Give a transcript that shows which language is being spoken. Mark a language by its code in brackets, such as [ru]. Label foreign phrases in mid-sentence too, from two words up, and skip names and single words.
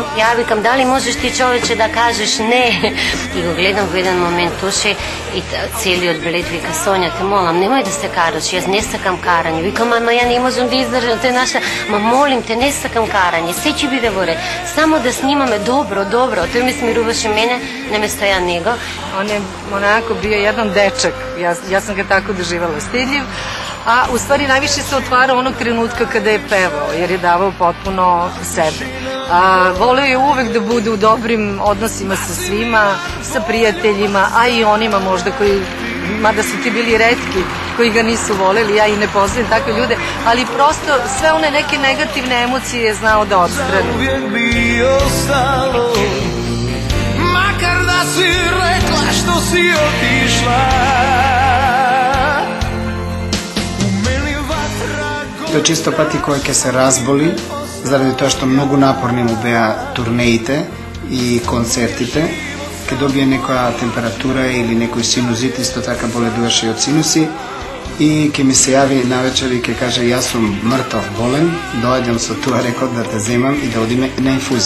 [mk] Ја викам, дали можеш ти човече да кажеш не? И го гледам во еден момент Тоше и целиот блед вика, Сонја, те молам, немој да се караш, јас не сакам карање. Викам, ама ја не можам да издржам, те наша, ма молим те, не сакам карање, се ќе биде во ред, само да снимаме добро. Тој ми смируваше мене, наместо ја него. [sr] On je onako bio jedan dečak, ja sam ga tako doživala, stidljiv, a u stvari najviše se otvara onog trenutka kada je pevao, jer je davao potpuno sebe. Voleo je uvek da bude u dobrim odnosima sa svima, sa prijateljima, a i onima možda koji, mada su ti bili retki, koji ga nisu voleli, ja i ne poznajem takve ljude, ali prosto sve one neke negativne emocije je znao da odstrani. [hr] Uvijek bi ostalo, makar da si rekla što si otišla. [mk] Тоа често пати кога ќе се разболи, заради тоа што многу напорни му беа турнеите и концертите, ќе добие некоја температура или некој синузит, исто така боледуваше и од синуси, и ќе ми се јави навечер и ќе каже, јас сум мртов болен, доаѓам со тоа рекот да те земам и да одиме на инфузија.